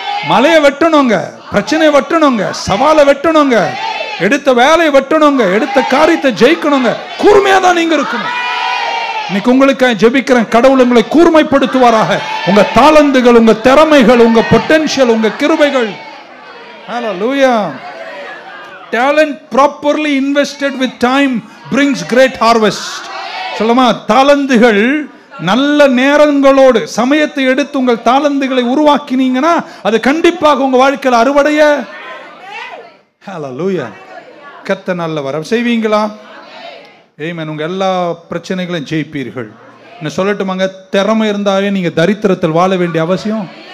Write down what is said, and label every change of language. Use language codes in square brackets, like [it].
[ta] மலையை வெட்டணுங்க, பிரச்சனையை வெட்டணுங்க, சவாலை வெட்டணுங்க, எடுத்த வேலையை வெட்டணுங்க, எடுத்த காரியத்தை ஜெயிக்கணுங்க. கூர்மையா தான் நீங்க இருக்கணும். இன்னைக்கு உங்களுக்காக ஜெபிக்கிறேன், கடவுள் உங்களை கூர்மைப்படுத்துவாராக. உங்க தாளந்துகள், உங்க திறமைகள், உங்க பொட்டன்ஷியல், உங்க கிருபைகள். ஹalleluya. [en] Talent properly invested with time brings great harvest. [ta] சொல்லுமா, தாளந்துகள் நல்ல நேரங்களோடு சமயத்தை எடுத்து உங்கள் தாளந்துகளை உருவாக்கினீங்கன்னா அது கண்டிப்பாக உங்க வாழ்க்கையில் அறுவடைய. ஹalleluya. கர்த்தர் நல்லவர். செய்வீங்களா? ஆமென். உங்க எல்லா பிரச்சனைகளையும் ஜெயிப்பீர்கள். நான் சொல்லட்டுமாங்க, திறமை இருந்தாவே நீங்க தரித்திரத்தில் வாழ வேண்டிய அவசியம்.